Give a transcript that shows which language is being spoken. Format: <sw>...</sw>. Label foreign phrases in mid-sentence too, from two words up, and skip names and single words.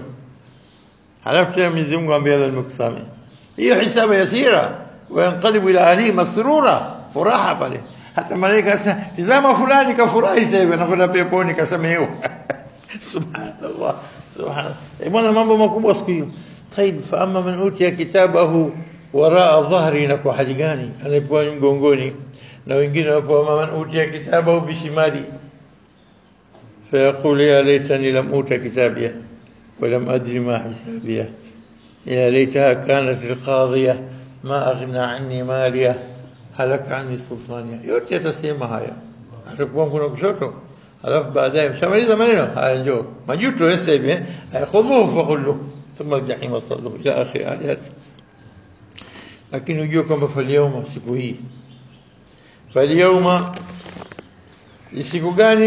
<sw>Halafu Mwenyezi Mungu ambaye nimekusamehe.</sw> <ar>Hiyo حسابا يسيرا وينقلب إلى أهله مسرورا,</ar> <sw>furaha pale. Hata malaika sasa tazama fulani kafurahi sasa hivi anakwenda peponi kasamehewa.</sw> <ar>سبحان الله سبحان الله.</ar> <sw>Bwana mambo makubwa siku hiyo. Tayib,</sw> <ar>فأما من أوتي كتابه وراء ظهره,</ar> <sw>na kwa hali gani? Anapewa mgongoni, na wengine wapo</sw> <ar>من أوتي كتابه بشماله فيقول يا ليتني لم أوت كتابيه ولم أدري ما حسابيه يا ليتها كانت القاضية ما أغنى عني ماليه هلك عني سلطانيه.</ar> <sw>yote yatasema haya, atakuwa kuna kushoto, alafu baadaye mshamaliza maneno haya, njoo majuto sasa hivi,</sw> <ar>خذوه فغلوه ثم الجحيم صلوه إلى آخر الآيات.</ar> <sw>Lakini ujue kwamba falyauma, siku hii, falyauma siku gani?</sw>